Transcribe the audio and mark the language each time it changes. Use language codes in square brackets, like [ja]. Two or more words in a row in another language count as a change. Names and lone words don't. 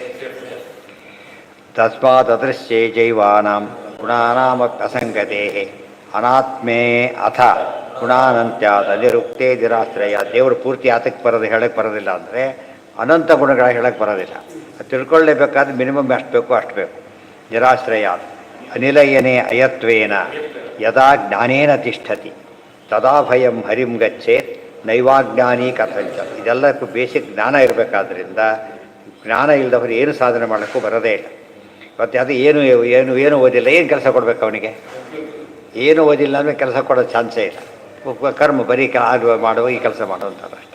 [sa] ತಸ್ಮಾತ್ ಅದೃಶ್ಯೇ ಜೈವಾನಾಂ ಗುಣಾನಾಮಪಿ ಅಸಂಗತೆ ಅನಾತ್ಮೇ ಅಥ ಗುಣಾನಂತ್ಯಾದ ನಿರುಕ್ತೇ ನಿರಾಶ್ರಯ. [kn] ದೇವರು ಪೂರ್ತಿ ಆತಕ್ಕೆ ಹೇಳಕ್ಕೆ ಬರೋದಿಲ್ಲ ಅಂದರೆ ಅನಂತ ಗುಣಗಳ ಹೇಳಕ್ಕೆ ಬರೋದಿಲ್ಲ. ತಿಳ್ಕೊಳ್ಳೇಬೇಕಾದ್ರೆ ಮಿನಿಮಮ್ ಎಷ್ಟು ಬೇಕು ಅಷ್ಟು ಬೇಕು. [sa] ನಿರಾಶ್ರಯ ಅನಿಲಯನೇ ಅಯತ್ವೇನ ಯದಾ ಜ್ಞಾನೇನ ತಿಷ್ಠತಿ ತದಾ ಭಯಂ ಹರಿಂ ಗಚ್ಚೇತ್ ನೈವಾಜ್ಞಾನಿ ಕಥಂಚ. [kn] ಇದೆಲ್ಲಕ್ಕೂ ಬೇಸಿಕ್ ಜ್ಞಾನ ಇರಬೇಕಾದ್ರಿಂದ ಜ್ಞಾನ ಇಲ್ಲದವರು ಏನು ಸಾಧನೆ ಮಾಡೋಕ್ಕೂ ಬರೋದೇ ಇಲ್ಲ. ಮತ್ತು ಅದು ಏನು ಏನು ಏನು ಓದಿಲ್ಲ, ಏನು ಕೆಲಸ ಕೊಡಬೇಕು ಅವನಿಗೆ? ಏನು ಓದಿಲ್ಲ ಅಂದರೆ ಕೆಲಸ ಕೊಡೋ ಚಾನ್ಸೇ ಇಲ್ಲ. ಕರ್ಮ ಬರೀ ಮಾಡುವ ಈ ಕೆಲಸ ಮಾಡುವಂಥದ್ದು ಅಷ್ಟೆ.